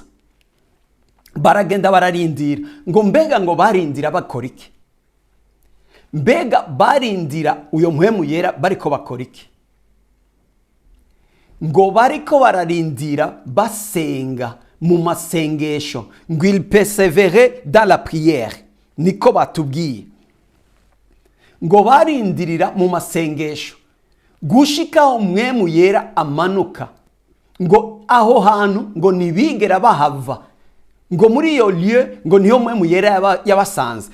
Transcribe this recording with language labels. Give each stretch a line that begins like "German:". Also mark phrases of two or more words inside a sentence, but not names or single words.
Rundi: Baragenda bararindira. Ngo mbega ngo barindira bakora iki? Mbega barindira uyo mpwemu yera bariko bakora iki? Ngo bariko bararindira basenga mu masengesho.
French: Ngo il persévérait dans la prière.
Rundi: Niko batubwiye. Ngo barindirira mu masengesho gushikaho mpwemu yera amanuka. Ngo aho hantu ngo nibigera bahava. Ngo muri iyo lieu ngo niho mpwemu yera yabasanze.